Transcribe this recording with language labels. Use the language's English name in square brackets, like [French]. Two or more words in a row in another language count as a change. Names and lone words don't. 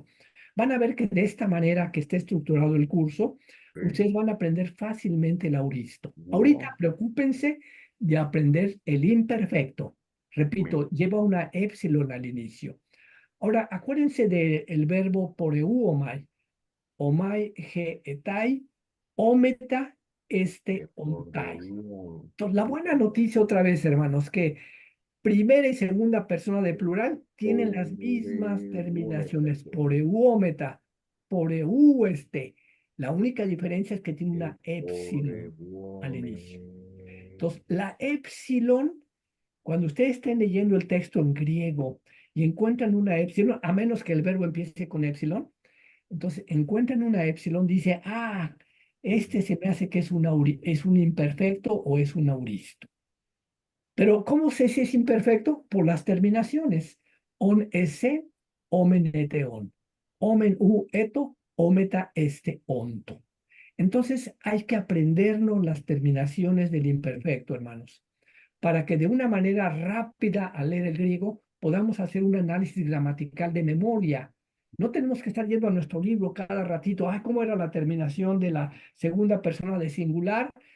[Spanish] Van a ver que de esta manera que está estructurado el curso, ustedes van a aprender fácilmente el auristo. Ahorita preocúpense de aprender el imperfecto. Repito, lleva una épsilon al inicio. Ahora, acuérdense del verbo poreuomai. [Greek] ομαι ῃ εται, ομεθα ονται. [Spanish] Entonces, la buena noticia otra vez, hermanos, que primera y segunda persona de plural tienen las mismas terminaciones. [Greek] πορευόμεθα, πορευέσθε. [Spanish] La única diferencia es que tiene una épsilon al inicio. Entonces, la épsilon, cuando ustedes estén leyendo el texto en griego y encuentran una épsilon, a menos que el verbo empiece con épsilon, entonces encuentran una épsilon, dice, este se me hace que es un imperfecto o es un auristo. Pero ¿cómo sé si es imperfecto? Por las terminaciones. [Greek] ον ες, ομεν ετε ον. ομεν ου ετο, ομεθα εσθε οντο. [Spanish] Entonces hay que aprendernos las terminaciones del imperfecto, hermanos, para que de una manera rápida al leer el griego podamos hacer un análisis gramatical de memoria. No tenemos que estar yendo a nuestro libro cada ratito. ¿Cómo era la terminación de la segunda persona de singular?